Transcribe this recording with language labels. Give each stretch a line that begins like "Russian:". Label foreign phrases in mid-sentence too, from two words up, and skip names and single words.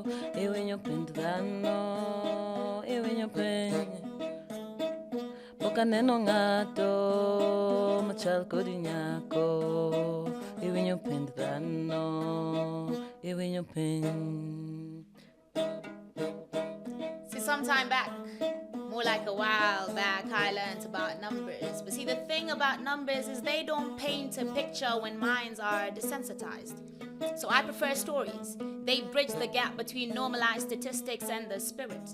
Luo (Kenya and Tanzania): iwinyo pend dhano iwinyo peny Pokaneno ngato machal kodi nyako iwinyo pend dhano iwinyo peny.
English: See, sometime back, more like a while back, I learned about numbers. But see, the thing about numbers is they don't paint a picture when minds are desensitized. So I prefer stories. They bridge the gap between normalized statistics and the spirit.